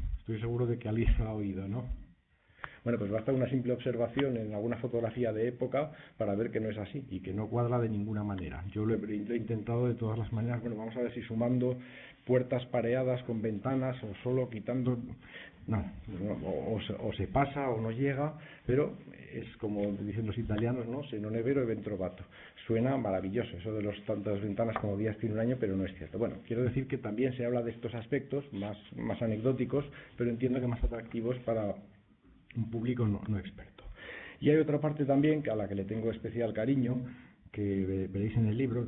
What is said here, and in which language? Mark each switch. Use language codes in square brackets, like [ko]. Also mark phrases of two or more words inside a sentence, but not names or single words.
[es] Estoy seguro de que alguien lo ha oído, ¿no? Bueno, pues basta una simple observación en alguna fotografía de época para ver que no es así y que no cuadra de ninguna manera. Yo lo he intentado de todas las maneras. Bueno, vamos a ver si sumando puertas pareadas con ventanas o solo quitando... No, o se pasa o no llega, pero es como dicen los italianos, ¿no? [it] Se non è vero, è ben trovato. [es] Suena maravilloso eso de los tantas ventanas como días tiene un año, pero no es cierto. Bueno, quiero decir que también se habla de estos aspectos más anecdóticos, pero entiendo que más atractivos para un público no experto. Y hay otra parte también a la que le tengo especial cariño, que veréis en el libro.